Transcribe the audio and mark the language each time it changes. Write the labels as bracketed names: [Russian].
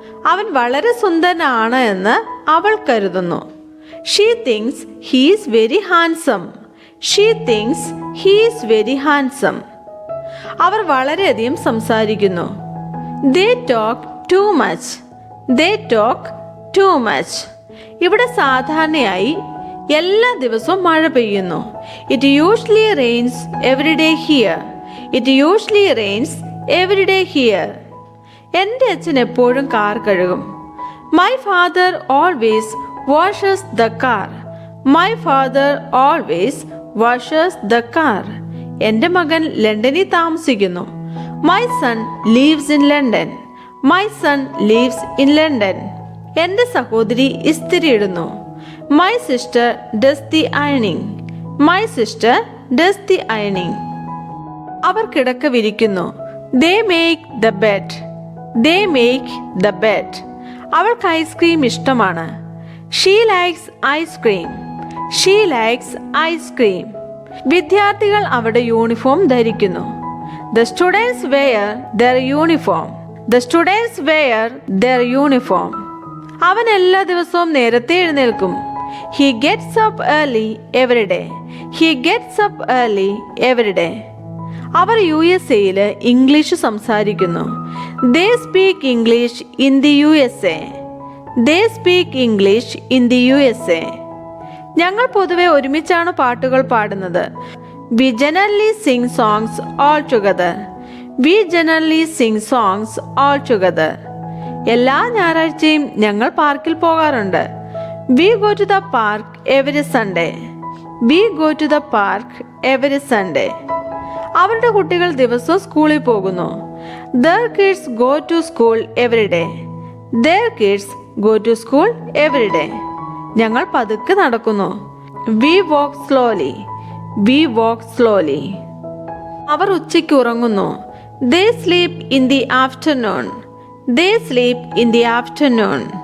[Malayalam] അവൻ വളരെ സുന്ദരനാണ് എന്ന് അവൾ കരുതുന്നു. [English] She thinks he is very handsome. She thinks he is very handsome. [Malayalam] അവർ വളരെയധികം സംസാരിക്കുന്നു. [English] They talk too much. They talk too much. [Malayalam] ഇവിടെ സാധാരണയായി എല്ലാ ദിവസവും മഴ പെയ്യുന്നു. [English] It usually rains every day here. It usually rains every day here. [Malayalam] എൻ്റെ അച്ഛൻ എപ്പോഴും കാർ കഴുകും. [English] My father always washes the car. My father always washes the car. [Malayalam] എൻ്റെ മകൻ ലണ്ടനിൽ താമസിക്കുന്നു. [English] My son lives in London. My son lives in London. [Malayalam] എൻ്റെ സഹോദരി ഇസ്തിരി ഇടുന്നു. [English] My sister does the ironing. My sister does the ironing. [Malayalam] അവർ കിടക്ക വിരിക്കുന്നു. [English] They make the bed. They make the bed. [Malayalam] അവൾക്ക് ice cream ഇഷ്ടമാണ്. [English] She likes ice cream. She likes ice cream. [Malayalam] വിദ്യാർത്ഥികൾ അവരുടെ uniform ധരിക്കുന്നു. [English] The students wear their uniform. The students wear their uniform. [Malayalam] അവൻ എല്ലാ ദിവസവും നേരത്തെ എഴുന്നേൽക്കും. [English] He gets up early every day. He gets up early every day. [Malayalam] Our USA-യിൽ English സംസാരിക്കുന്നു. [English] They speak English in the USA. They speak English in the USA. [Malayalam] ഞങ്ങൾ പൊതുവെ ഒരുമിച്ചാണ് പാട്ടുകൾ പാടുന്നത്. [English] We generally sing songs all together. We generally sing songs all together. [Malayalam] എല്ലാ ഞായറാഴ്ചയും ഞങ്ങൾ പാർക്കിൽ പോകാറുണ്ട്. [English] We go to the park every Sunday. We go to the park every Sunday. [Malayalam] അവരുടെ കുട്ടികൾ ദിവസവും സ്കൂളിൽ പോകുന്നു. [English] Their kids go to school every day. Their kids go to school every day. [Malayalam] ഞങ്ങൾ പതുക്കെ നടക്കുന്നു. [English] We walk slowly. We walk slowly. [Malayalam] അവർ ഉച്ചയ്ക്ക് ഉറങ്ങുന്നു. [English] They sleep in the afternoon. They sleep in the afternoon.